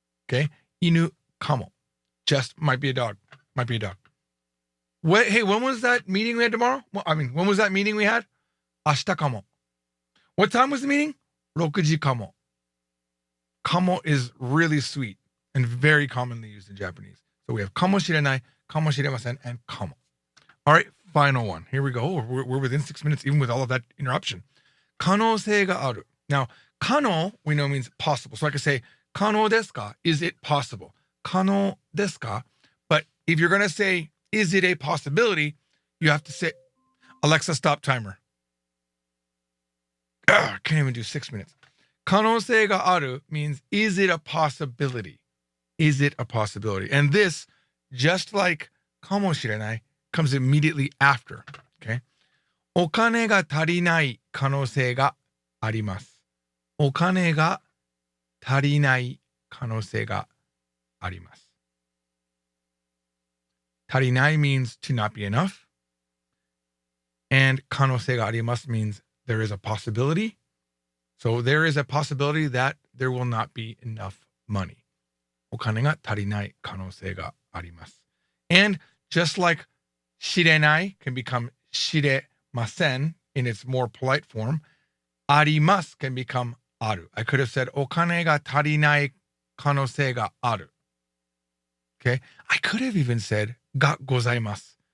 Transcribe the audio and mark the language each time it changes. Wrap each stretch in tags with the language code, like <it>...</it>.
<en>Okay.</en> <ja>Inu kamo.</ja> <en>Just might be a dog. Might be a dog. Hey, when was that meeting we had tomorrow? When was that meeting we had?</en> <ja>Ashita kamo.</ja> <en>What time was the meeting?</en> <ja>6時kamo.</ja> <en>Kamo is really sweet and very commonly used in Japanese. So we have かもしれない、かもしれません, and かも. All right, final one. Here we go. We're within 6 minutes, even with all of that interruption.</en> <ja>可能性がある.</ja> <en>Now, 可能, we know means possible. So I could say,</en> <ja>可能ですか?</ja> <en>Is it possible?</en> <ja>可能ですか?</ja> <en>But if you're going to say, is it a possibility? You have to say, Alexa, stop timer. I can't even do 6 minutes. 可能性がある means, is it a possibility? Is it a possibility? And this, just like かもしれない, comes immediately after. Okay?</en> <ja>お金が足りない可能性があります。お金が足りない可能性があります。</ja> <en>足りない means to not be enough. And 可能性があります means there is a possibility. So there is a possibility that there will not be enough money.</en> <ja>お金が足りない可能性があります。</ja> <en>And just like 知れない can become 知れません in its more polite form, あります can become ある. I could have said</en> <ja>お金が足りない可能性がある.</ja> <en>Okay? I could have even said</en> <ja>がございます。</ja>